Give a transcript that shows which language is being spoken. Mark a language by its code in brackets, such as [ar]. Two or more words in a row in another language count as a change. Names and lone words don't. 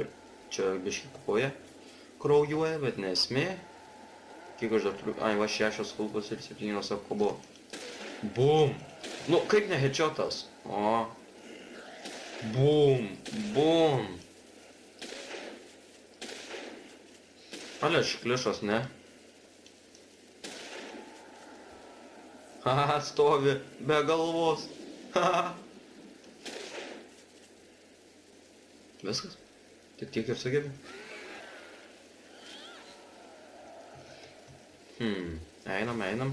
[lt] Čia biškį koja kraujuoja, bet nesmė. Kiek aš dar turiu? Ai, va 6 kulkos ir 7 apkobo. Bum! Nu, kaip ne headshot'as? O. Bum! Bum! Ale šklišas, ne? Haha, stovi be galvos. Haha. Viskas? Tik tiek ir sugebi? Einam.